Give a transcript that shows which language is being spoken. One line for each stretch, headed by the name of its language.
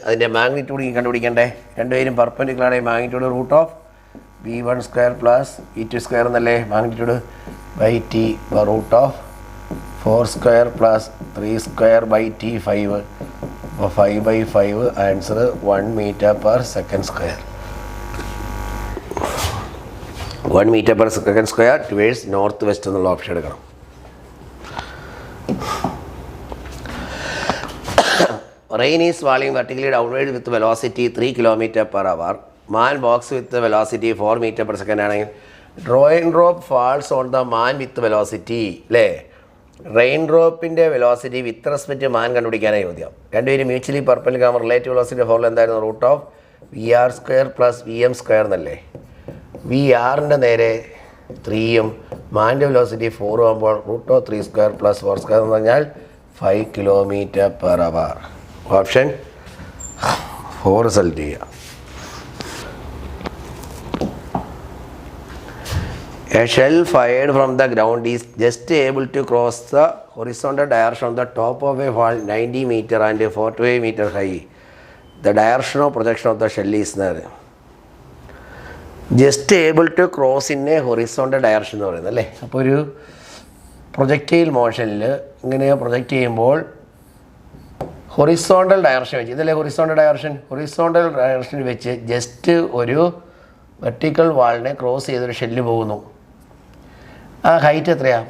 Malayalam: അതിൻ്റെ മാഗ്നിറ്റ്യൂഡ് കണ്ടുപിടിക്കണ്ടേ? രണ്ടുപേരും perpendicular magnitude √v1² + v2² എന്നല്ലേ മാഗ്നിറ്റ്യൂഡ് ബൈ ടി √4² + 3² / t 5. അപ്പോൾ 5/5 answer 1 m/s². 1 m/s² towards north west എന്നുള്ള ഓപ്ഷൻ എടുക്കണം.
English: Rain is falling vertically downward with velocity 3 km/h. Man walks with the velocity 4 m/s
Malayalam: ആണെങ്കിൽ
English: Rain drop falls on the man with velocity അല്ലേ.
Malayalam: Rain ഡ്രോപ്പിൻ്റെ velocity with respect മാൻ കണ്ടുപിടിക്കാനായി ചോദ്യം. രണ്ടുപേരും mutually perpendicular relative വെലോസിറ്റിയുടെ formula എന്തായിരുന്നു? √(VR² + VM² എന്നല്ലേ. VR-ൻ്റെ നേരെ 3ഉം മാൻ്റെ velocity 4 ആകുമ്പോൾ √3² + 4² എന്ന് പറഞ്ഞാൽ 5 km/h. ഓപ്ഷൻ 4 റിസൾട്ട് ചെയ്യുക.
English: A shell fired from the ground is just able to cross the horizontal direction on the top of a wall 90 meter and 45 meter high. the direction of projection of the shell is just able to cross in a horizontal direction
Malayalam: എന്ന് പറയുന്നത് അല്ലേ. അപ്പോൾ ഒരു projectile മോഷനിൽ ഇങ്ങനെ project ചെയ്യുമ്പോൾ horizontal direction വെച്ച്, ഇതല്ലേ horizontal ഡയറക്ഷനിൽ വെച്ച് ജസ്റ്റ് ഒരു വെർട്ടിക്കൽ വാളിനെ ക്രോസ് ചെയ്തൊരു ഷെല്ല് പോകുന്നു. ആ ഹൈറ്റ് എത്രയാണ്?